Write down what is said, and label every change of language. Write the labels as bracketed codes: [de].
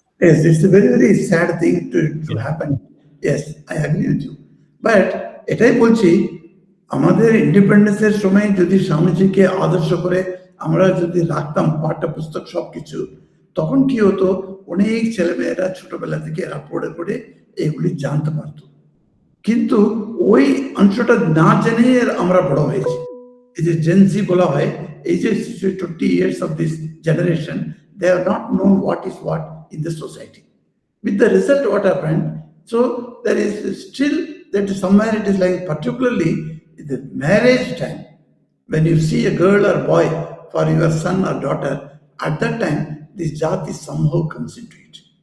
[en] Yes, it's a very, very sad thing to happen. Yes, I agree with you. [bn] But এটাই বলছি, আমাদের ইন্ডিপেন্ডেন্সের সময় যদি স্বামীজিকে আদর্শ করে আমরা যদি রাখতাম পাঠ্যপুস্তক সবকিছু, তখন কি হতো, অনেক ছেলেমেয়েরা ছোটবেলা থেকে এরা পড়ে পড়ে এগুলি জানতে পারত। কিন্তু ওই অংশটা না জেনে আমরা বড় হয়েছি। এই যে জেনজি বলা হয়, এই যে [en] 20 years of this generation, they have not known what is what in the society. With the result, what happened? So there is still that somewhere it is like, particularly in the marriage time, when you see a girl or boy for your son or daughter, at that time this jati somehow comes into it.